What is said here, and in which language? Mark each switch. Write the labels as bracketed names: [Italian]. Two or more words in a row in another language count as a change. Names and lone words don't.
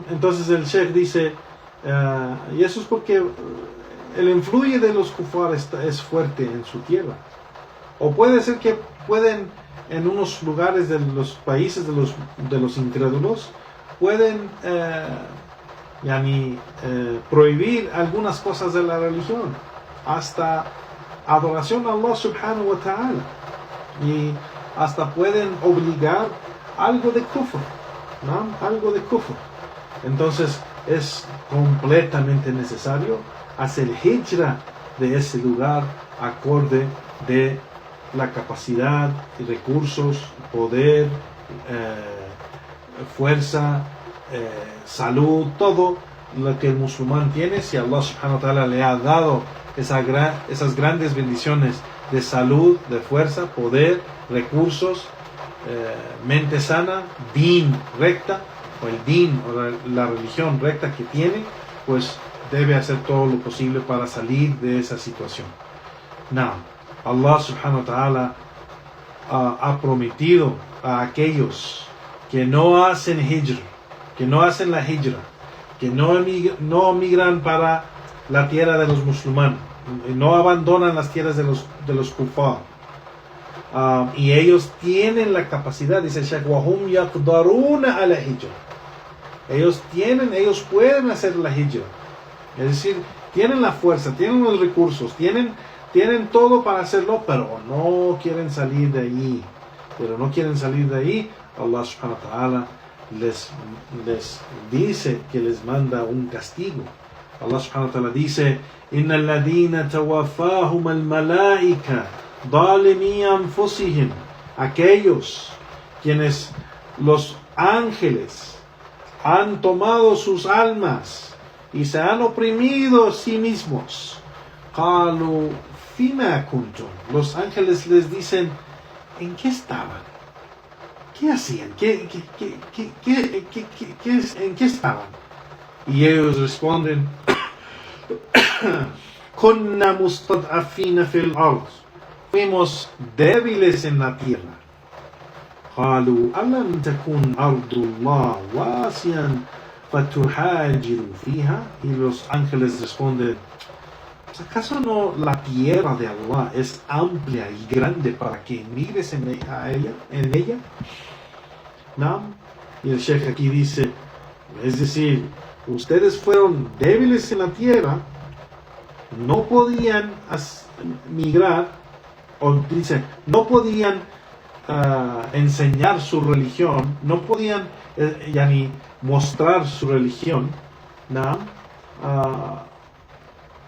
[Spanish] Entonces el Sheikh dice, y eso es porque el influye de los kufar es fuerte en su tierra, o puede ser que pueden en unos lugares de los países de los incrédulos pueden prohibir algunas cosas de la religión, hasta adoración a Allah [Arabic] سبحانه وتعالى, [Spanish] y hasta pueden obligar algo de kufr, ¿no? Algo de kufr. Entonces es completamente necesario hacer hijra de ese lugar acorde de la capacidad y recursos, poder, fuerza, salud, todo lo que el musulmán tiene. Si Allah [Arabic] سبحانه وتعالى [Spanish] le ha dado esas grandes bendiciones de salud, de fuerza, poder, recursos, mente sana, din recta, o el din o la religión recta que tiene, pues debe hacer todo lo posible para salir de esa situación. Now, Allah [Arabic] سبحانه وتعالى [Spanish] ha prometido a aquellos que no hacen hijra, que no hacen la hijra, que no migran para la tierra de los musulmanes, no abandonan las tierras de los kufar, y ellos tienen la capacidad, dice el Shaykh, [Arabic] وَهُمْ يَقْدَرُونَ عَلَى [Spanish] hijra. Ellos pueden hacer la hijra, es decir, tienen la fuerza, tienen los recursos, tienen todo para hacerlo, pero no quieren salir de allí. Allah [Arabic] سبحانه وتعالى [Spanish] les dice que les manda un castigo. [Arabic] الله سبحانه وتعالى dice, إِنَّ الَّذِينَ تَوَفَّاهُمَ الْمَلَائِكَةُ ظَالِمِي أَنفُسِهِمْ. [Spanish] Aquellos quienes los ángeles han tomado sus almas y se han oprimido a sí mismos. [Arabic] قَالُوا فِيمَا كُنْتُمْ. [Spanish] Los ángeles les dicen, ¿en qué estaban? ¿Qué hacían? ¿En qué estaban? Y ellos responden, [Arabic] كُنَّا مُسْتَضْعَفِينَ فِي الْأَرْضِ. [Spanish] Fuimos débiles en la tierra. [Arabic] قَالُوا أَلَمْ تَكُنْ أَرْضُ اللَّهِ وَاسِعًا فَتُهَاجِرُوا فِيهَا. [Spanish] Y los ángeles responden, ¿acaso no la tierra de Allah es amplia y grande para que emigres en ella? ¿No? Y el Sheikh aquí dice, es decir, ustedes fueron débiles en la tierra, no podían migrar, o dice, no podían enseñar su religión, no podían mostrar su religión, ¿no?